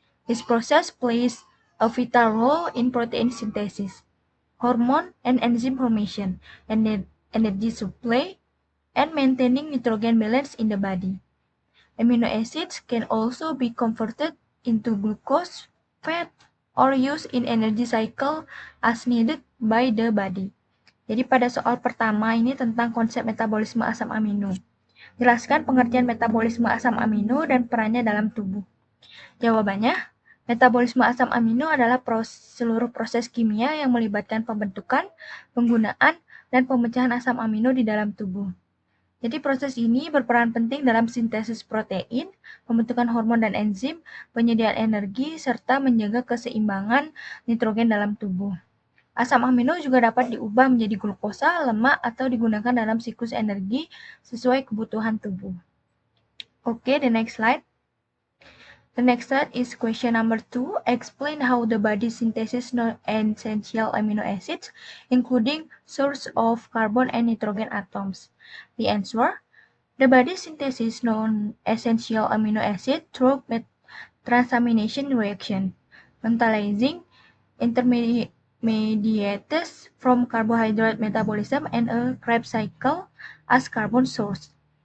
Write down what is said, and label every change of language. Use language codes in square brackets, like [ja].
[en] This process plays a vital role in protein synthesis, hormone and enzyme formation, and energy supply, and maintaining nitrogen balance in the body. Amino acids can also be converted into glucose, fat, or used in energy cycle as needed by the body. [id] Jadi pada soal pertama ini tentang konsep metabolisme asam amino. Jelaskan pengertian metabolisme asam amino dan perannya dalam tubuh. Jawabannya, metabolisme asam amino adalah seluruh proses kimia yang melibatkan pembentukan, penggunaan, dan pemecahan asam amino di dalam tubuh. Jadi proses ini berperan penting dalam sintesis protein, pembentukan hormon dan enzim, penyediaan energi, serta menjaga keseimbangan nitrogen dalam tubuh. Asam amino juga dapat diubah menjadi glukosa, lemak, atau digunakan dalam siklus energi sesuai kebutuhan tubuh. [en] Okay, the next slide. The next slide is question number 2. Explain how the body synthesis non-essential amino acids, including source of carbon and nitrogen atoms. The answer: the body synthesis non-essential amino acid through transamination reaction, metallizing intermediates from carbohydrate metabolism and a Krebs cycle as carbon source.